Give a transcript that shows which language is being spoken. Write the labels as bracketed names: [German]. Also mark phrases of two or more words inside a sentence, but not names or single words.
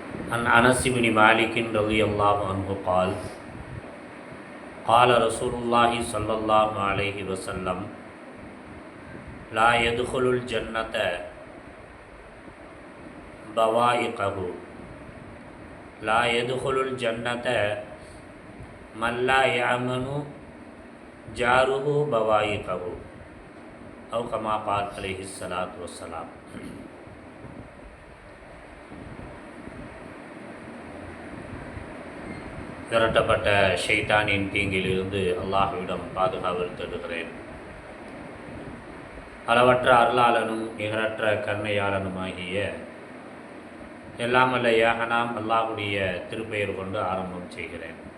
[Arabic] عن أنس بن مالك رضي الله عنه قال قال رسول الله صلى الله عليه وسلم لا يدخل الجنة بوائقه لا يدخل الجنة من لا يأمن جاره بوائقه أو كما قال عليه الصلاة والسلام. [Tamil] விரட்டப்பட்ட ஷைத்தானின் தீங்கிலிருந்து அல்லாஹ்விடம் பாதுகாவல் தேடுகிறேன். அளவற்ற அருளாளனும் நிகரற்ற கருணையாளனுமாகிய எல்லாமல்ல ஏகனாம் அல்லாஹுடைய திருப்பெயர் கொண்டு ஆரம்பம் செய்கிறேன்.